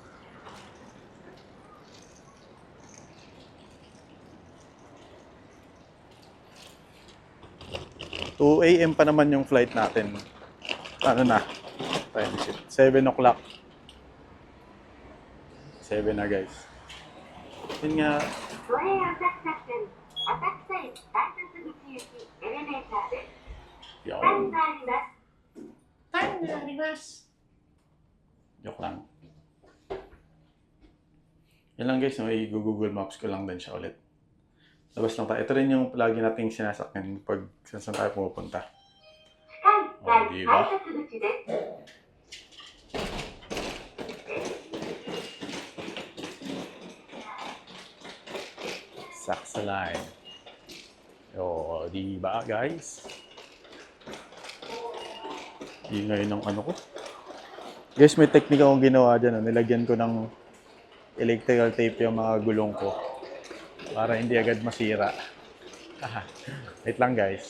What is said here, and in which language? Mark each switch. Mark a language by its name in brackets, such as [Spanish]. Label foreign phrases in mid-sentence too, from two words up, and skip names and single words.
[Filipino] AM pa naman yung flight natin. Ano na? [English] Time shift. 7 o'clock. [Filipino] 7 na guys. Yun nga. [Japanese] 都営浅草線浅草駅改札口行きエレベーターです。 [Filipino] Yo. [Japanese] タイムがあります。 [Filipino] Time na reverse. Joke lang. Yan lang guys, no? I-Google Maps ko lang din siya ulit. Labas lang tayo. Ito rin yung lagi nating sinasakyan pag saan tayo pumupunta. [Japanese] 近い改札口です。 [Filipino] Saksa line. O, di ba guys? Ingay ng ko. Guys, may technique akong ginawa dyan. Nilagyan ko ng [English] electrical tape [Filipino] yung mga gulong ko. Para hindi agad masira. Wait lang guys.